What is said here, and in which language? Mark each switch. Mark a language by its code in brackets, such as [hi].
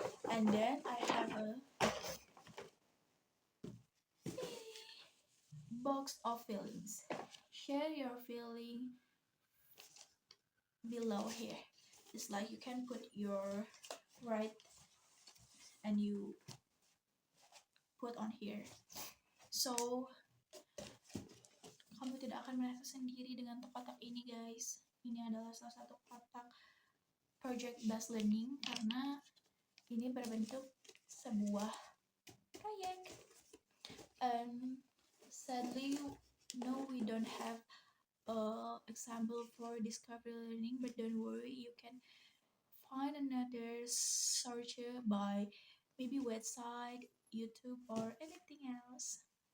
[en] And then I have a box of feelings. Share your feeling below here. It's like you can put your right and you put on here. [id] So kamu tidak akan merasa sendiri dengan kotak ini guys. Ini adalah salah satu kotak project based learning karena ini berbentuk sebuah proyek. [en] Sadly, no, we don't have example for discovery learning, but don't worry, you can find another search by maybe website, YouTube, or anything else.